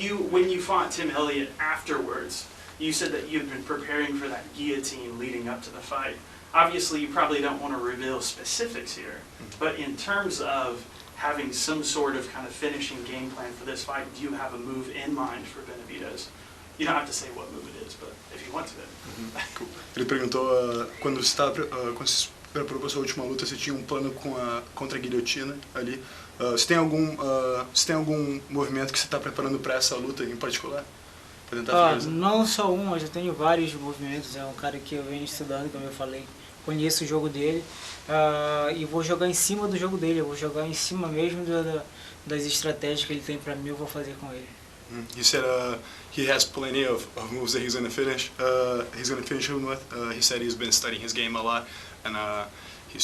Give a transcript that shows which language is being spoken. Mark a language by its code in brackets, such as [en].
[en] When you fought Tim Elliott afterwards, you said that you'd been preparing for that guillotine leading up to the fight. Obviously, you probably don't want to reveal specifics here, but in terms of having some sort of kind of finishing game plan for this fight, do you have a move in mind for Benavidez? You don't have to say what move it is, but if you want to. Cool. [pt] Ele perguntou quando você se preparou para a sua última luta, você tinha um plano contra a guilhotina ali. Você tem algum movimento que você está preparando para essa luta em particular? Para tentar não só um, eu já tenho vários movimentos. É um cara que eu venho estudando, como eu falei. Conheço o jogo dele e vou jogar em cima do jogo dele. Eu vou jogar em cima mesmo das estratégias que ele tem para mim. Eu vou fazer com ele. [en] He said he has plenty of moves that he's going to finish. Him with. He said he's been studying his game a lot, and he's sure he's going to get it on Saturday.